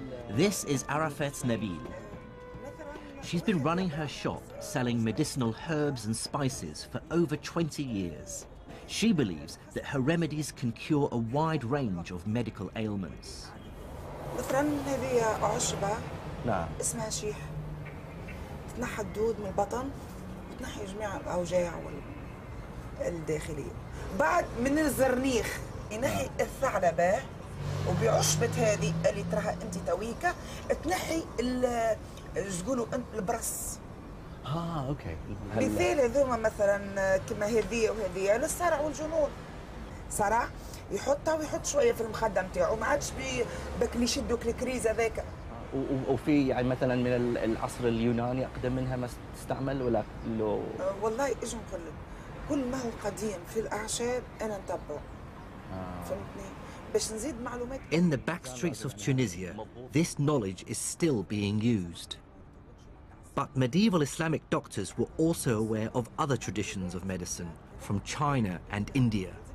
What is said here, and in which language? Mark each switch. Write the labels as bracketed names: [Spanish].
[English] This is Arafat Nabil. She's been running her shop selling medicinal herbs and spices for over 20 years. She believes that her remedies can cure a wide range of medical ailments. [Arabic] تنحى الدود من البطن وتنحي جميع الأوجاع الداخلية. بعد من الزرنيخ ينحي الثعلبة، وبعشبة هذه اللي تراها انت تويكا تنحي تقولوا انت البرص. [English] Okay. [Arabic] مثال هذوما مثلا كما هذه وهذه للصرع والجنون. صرع يحطها ويحط شويه في المخده نتاعو، ما عادش بك يشدوا الكريز هذاك. وفي يعني مثلا من العصر اليوناني اقدم منها ما تستعمل ولا لو؟ والله ايش نقول لك، كل ما هو قديم في الاعشاب انا نتبعه. فهمتني؟ باش نزيد معلومات. [English] In the back streets of Tunisia, this knowledge is still being used. But medieval Islamic doctors were also aware of other traditions of medicine from China and India.